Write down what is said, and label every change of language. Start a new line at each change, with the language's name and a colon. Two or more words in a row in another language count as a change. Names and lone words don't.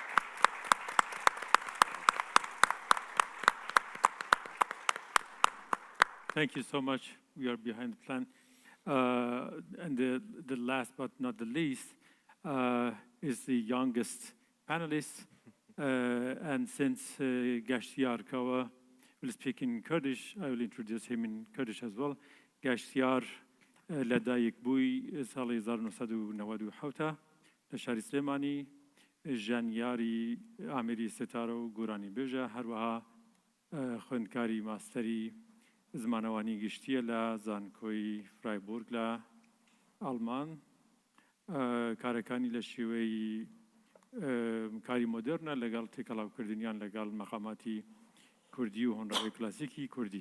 English: Thank you so much. We are behind the plan. And the last but not the least is the youngest panelist. And since گەشتیار کاوە will speak in Kurdish, I will introduce him in Kurdish as well.
Central Kurdish: گەشتیار لەدایک بووی ساڵی 1997 لە شاری سلێمانی، ژانیاری ئامێری ستارە و گۆرانی بێژە، هەروەها خوێندکاری ماستەری زمانەوانی گشتیە لە زانکۆی فرایبورگ لە ئەڵمان، کارەکانی لە شێوەی کاری مۆدرنە لەگەڵ تێکەڵاوکردنیان لەگەڵ مەقاماتی کوردی و هۆنەری کلاسیکی کوردی.